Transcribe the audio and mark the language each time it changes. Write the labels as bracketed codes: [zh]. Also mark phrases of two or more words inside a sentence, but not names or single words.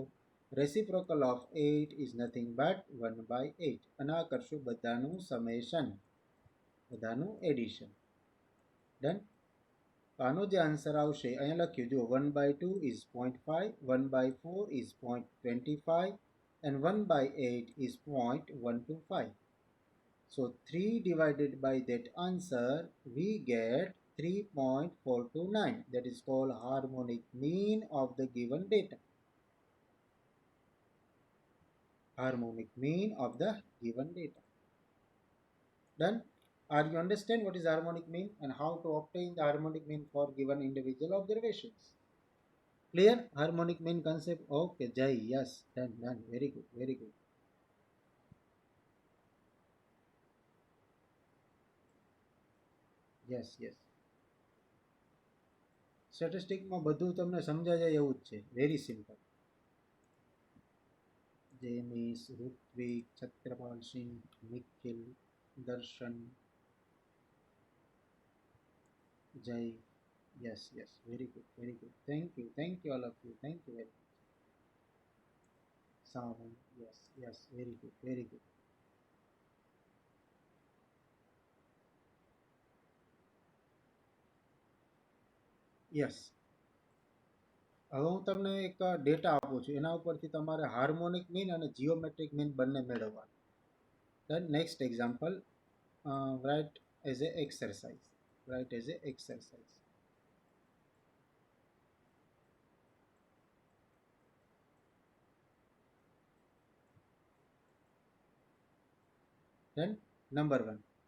[en] reciprocal of 8 is nothing but 1/8. [gu] અને આ કરશું બધાનું સમેશન, બધાનું એડિશન. ડન. તો આનો જે આન્સર આવશે અહીંયા લખ્યું જુઓ [en] 1/2 is 0.5, 1/4 is 0.25 and 1/8 is 0.125. So 3 divided by that answer we get 3.429. That is called harmonic mean of the given data. Harmonic mean of the given data. Done. Are you understand what is harmonic mean and how to obtain the harmonic mean for given individual observations? Clear? Harmonic mean concept? Okay, Jai. Yes. Done. Very good. Very good. Yes, yes. [gu] સ્ટેટિસ્ટિકમાં બધું તમને સમજાય જાય એવું જ છે. [en] very simple. જેનિસ, ઋત્વિક, છત્રપાલ સિંહ, નિખિલ, દર્શન, જય. Yes, yes. Very good, very good. Thank you all of you. Thank you very much. Savan, yes, yes. Very good, very good. Yes. [gu] હવે હું તમને એક ડેટા આપું છું એના ઉપરથી તમારે [en] harmonic mean [gu] અને [en] geometric mean [gu] બંને મેળવવાનું. [en] Then next example, write as a exercise. Write as a exercise. Then number 1.